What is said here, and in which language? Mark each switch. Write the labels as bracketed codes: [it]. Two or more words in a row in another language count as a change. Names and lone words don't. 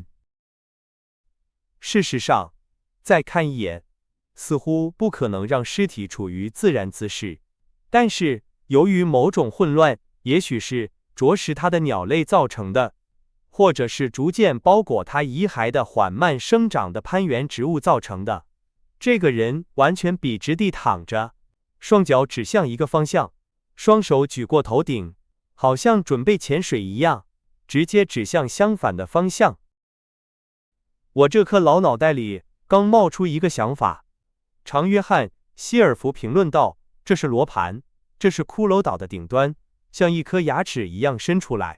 [zh] 事實上，再看一眼，似乎不可能讓屍體處於自然姿勢，但是由於某種混亂，也許是啄食它的鳥類造成的，或者是逐漸包裹它遺骸的緩慢生長的攀援植物造成的。這個人完全筆直地躺着，雙腳指向一個方向，雙手舉過頭頂，好像準備潛水一樣，直接指向相反的方向。我這顆老腦袋裡剛冒出一個想法，常約翰·希爾弗評論道，這是羅盤，這是骷髏島的頂端，像一顆牙齒一樣伸出來。